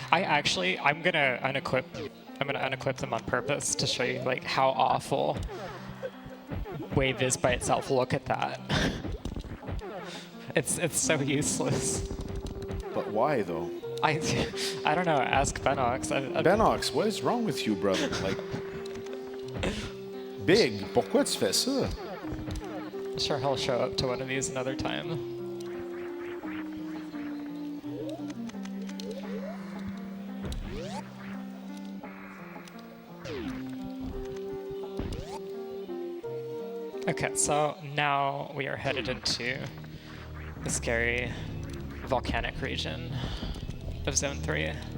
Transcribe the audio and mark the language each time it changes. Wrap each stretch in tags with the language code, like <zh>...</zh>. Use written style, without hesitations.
<en>I'm gonna unequip them on purpose to show you like how awful wave is by itself. Look at that. It's so useless. But why though? I don't know. Ask Benox. Benox, what is wrong with you, brother?</en> <fr>Like, Big, pourquoi tu fais ça?</fr> <en>I'm sure he'll show up to one of these another time. Okay, so now we are headed into the scary volcanic region of Zone 3.</en>